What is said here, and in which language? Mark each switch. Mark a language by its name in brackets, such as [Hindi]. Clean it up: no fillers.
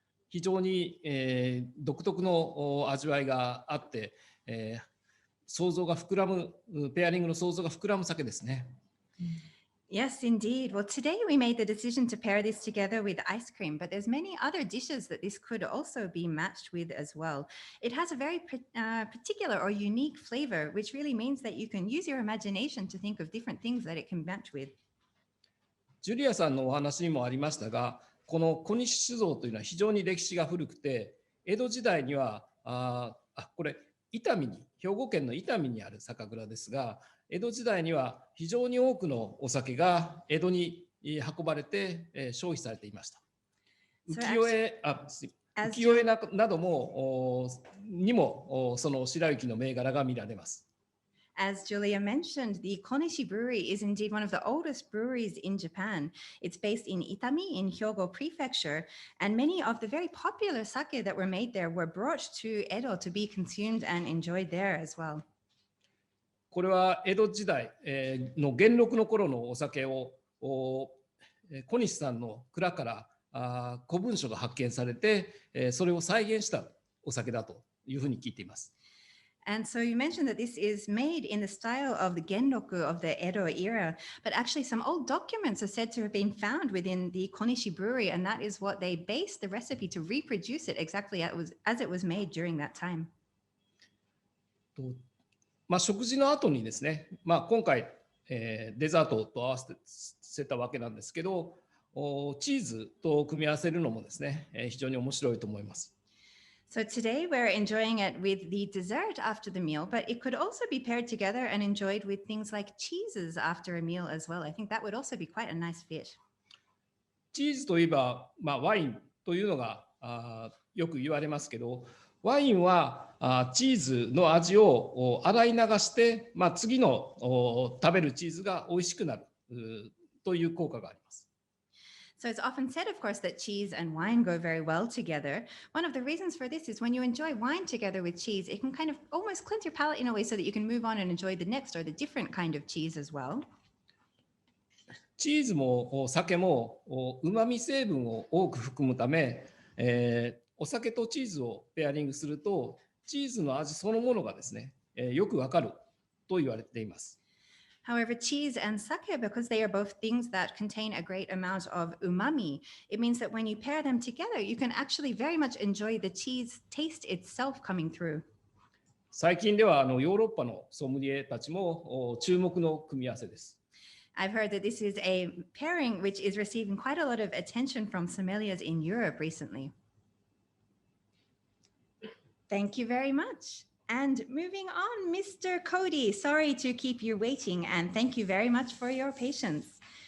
[Japanese] 非常に、独特の味わいがあって、想像が膨らむ、ペアリングの想像が膨らむ酒ですね。 [English] Yes, indeed. Well, today we made the decision to pair this together with ice cream, but there's many other dishes that this could also be matched with as well. It has a very particular or unique flavor, which really means that you can use your imagination to think of different things that it can match with. [Japanese] ジュリアさんのお話にもありましたが、この小西酒造というのは非常に歴史が古くて、江戸時代にはこれ伊丹に、兵庫県の伊丹にある酒蔵ですが、江戸時代には非常に多くのお酒が江戸に運ばれて消費されていました。浮世絵などもにもその白雪の銘柄が見られます。 [English] As Julia mentioned, the Konishi Brewery is indeed one of the oldest breweries in Japan. It's based in Itami in Hyogo Prefecture, and many of the very popular sake that were made there were brought to Edo to be consumed and enjoyed there as well. [Japanese] これは江戸時代の元禄の頃のお酒を小西さんの蔵から古文書が発見されて、それを再現したお酒だというふうに聞いています。 [English] And so you mentioned that this is made in the style of the Genroku of the Edo era, but actually some old documents are said to have been found within the Konishi Brewery, and that is what they based the recipe to reproduce it exactly as it was made during that time. [Japanese] 食事の後にですね、今回、デザートと合わせたわけなんですけど、チーズと組み合わせるのもですね、非常に面白いと思います。 [English] So today we're enjoying it with the dessert after the meal, but it could also be paired together and enjoyed with things like cheeses after a meal as well. I think that would also be quite a nice fit. [Japanese] チーズといえば、ワインというのがよく言われますけど、ワインはチーズの味を洗い流して、次の食べるチーズが美味しくなるという効果があります。 [English] So it's often said, of course, that cheese and wine go very well together. One of the reasons for this is when you enjoy wine together with cheese, it can kind of almost cleanse your palate in a way so that you can move on and enjoy the next or the different kind of cheese as well. [Japanese] チーズも酒もうまみ成分を多く含むため、お酒とチーズをペアリングすると、チーズの味そのものがですね、よくわかると言われています。 [English] However, cheese and sake, because they are both things that contain a great amount of umami, it means that when you pair them together, you can actually very much enjoy the cheese taste itself coming through. [Japanese] 最近ではヨーロッパのソムリエたちも注目の組み合わせです。 [English] I've heard that this is a pairing which is receiving quite a lot of attention from sommeliers in Europe recently. Thank you very much. And moving on, Mr. Cody, sorry to keep you waiting, and thank you very much for your patience.